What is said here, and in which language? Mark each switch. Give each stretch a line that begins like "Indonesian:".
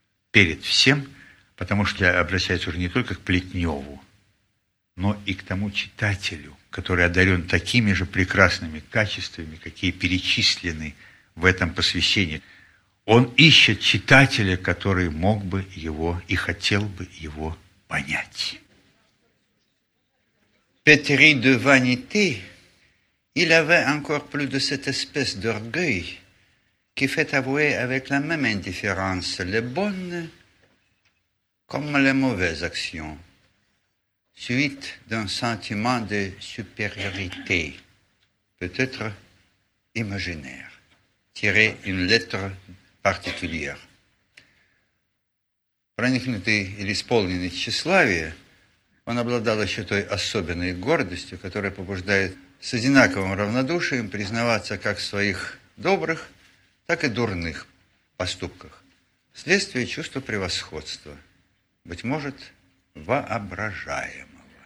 Russian: перед всем, потому что обращается уже не только к Плетневу, но и к тому читателю, который одарен такими же прекрасными качествами, какие перечислены в этом посвящении. Он ищет читателя, который мог бы его и хотел бы его понять.
French: Pétri de vanité, il avait encore plus de cette espèce d'orgueil qui fait avouer avec la même indifférence les bonnes comme les mauvaises actions, suite d'un sentiment de supériorité, peut-être imaginaire, tiré d'une lettre particulière.
Russian: Проникнутый или исполненный тщеславия, он обладал еще той особенной гордостью, которая побуждает с одинаковым равнодушием признаваться как в своих добрых, так и дурных поступках, вследствие чувства превосходства, быть может, воображаемого.